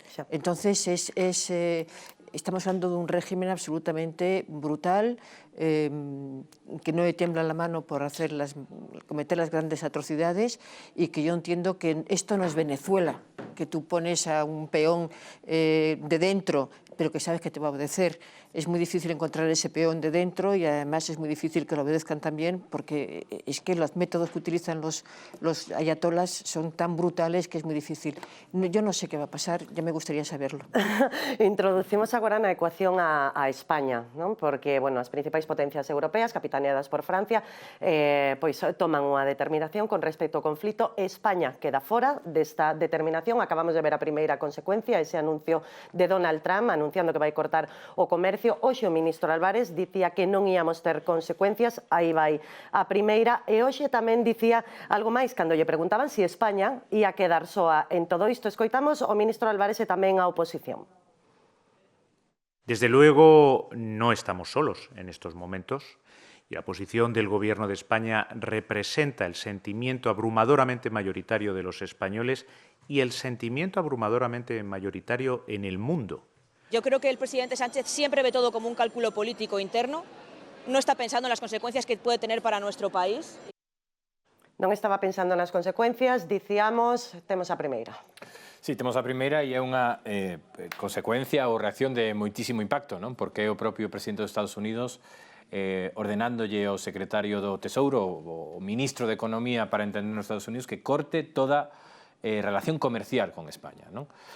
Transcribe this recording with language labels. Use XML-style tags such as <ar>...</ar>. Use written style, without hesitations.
<es>Entonces estamos hablando de un régimen absolutamente brutal, que no le tiembla la mano por cometer las grandes atrocidades, y que yo entiendo que esto no es Venezuela, que tú pones a un peón de dentro, pero que sabes que te va a obedecer. Es muy difícil encontrar ese peón de dentro, y además es muy difícil que lo obedezcan también, porque es que los métodos que utilizan los ayatolás son tan brutales que es muy difícil. Yo no sé qué va a pasar, ya me gustaría saberlo.</es> <gl>Introducimos agora na ecuación a España, non? Porque, bueno, as principais potencias europeas, capitaneadas por Francia, pois toman unha determinación con respecto ao conflito. España queda fora desta determinación. Acabamos de ver a primeira consecuencia, ese anuncio de Donald Trump, anunciando que vai cortar o comercio. Hoxe o ministro Álvarez dicía que non íamos ter consecuencias, aí vai a primeira, e hoxe tamén dicía algo máis cando lle preguntaban se España ia quedar soa en todo isto. Escoitamos o ministro Álvarez e tamén a oposición.</gl> <es>Desde luego no estamos solos en estos momentos, y la posición del Gobierno de España representa el sentimiento abrumadoramente mayoritario de los españoles y el sentimiento abrumadoramente mayoritario en el mundo. Yo creo que el presidente Sánchez siempre ve todo como un cálculo político interno, no está pensando en las consecuencias que puede tener para nuestro país.</es> <gl>Non estaba pensando nas consecuencias, dicíamos, temos a primeira. Sí, temos a primeira e é unha consecuencia ou reacción de moitísimo impacto, non? Porque é o propio presidente dos Estados Unidos ordenándolle ao secretario do Tesouro, o ministro de Economía para entender nos Estados Unidos, que corte toda relación comercial con España, non?</gl>